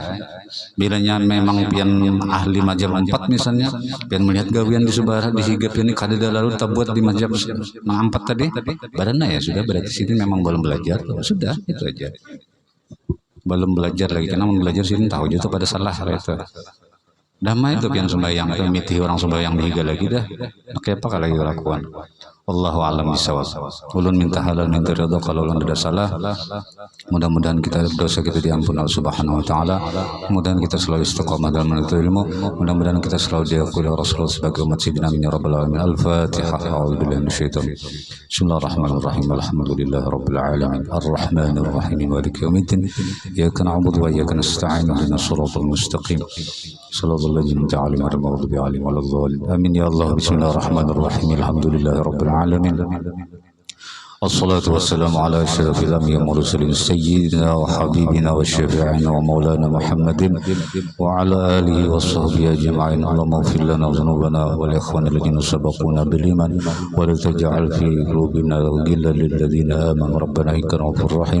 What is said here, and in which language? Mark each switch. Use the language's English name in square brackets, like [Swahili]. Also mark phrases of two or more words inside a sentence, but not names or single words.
[Banjar] Bilanya memang pian ahli mazhab 4 misalnya, pian melihat gawian di subara di higa ini kada lalu tabuat di mazhab nang 4 tadi, badannya ya sudah berarti sini memang belum belajar, sudah itu aja. Belum belajar lagi karena belajar sini tahu juga pada salah itu. Damai itu pian sembahyang itu miti orang sembahyang dihiga lagi dah. Oke apa kalau lakukan? [Arabic] والله أعلم بالصواب. [Banjar] Ulun minta halal minta ridha kalau ulun ada salah. Mudah-mudahan kita dosa kita diampuni [Arabic] الله سبحانه وتعالى. [Banjar] Mudah-mudahan kita selalu istiqamah dalam menuntut ilmu. Mudah-mudahan kita selalu diakui oleh Rasulullah sebagai umat Sayyidina [Arabic] آمين يا رب العالمين. Al-Fatihah. أعوذ بالله من الشيطان الرجيم. بسم الله الرحمن الرحيم. الحمد لله رب العالمين. الرحمن الرحيم. مالك يوم الدين. إياك نعبد وإياك نستعين. اهدنا الصراط المستقيم. صراط الذين أنعمت عليهم ولا الضالين. آمين يا الله. بسم الله الرحمن الرحيم. الحمد لله رب العالمين. الصلاة والسلام على أشرف الأنبياء والمرسلين سيدنا وحبيبنا وشفيعنا ومولانا محمد وعلى آله وصحبه أجمعين. اللهم اغفر لنا ذنوبنا والإخوان الذين سبقونا بالإيمان ولا تجعل في قلوبنا غلا للذين آمنوا ربنا إنك رؤوف رحيم.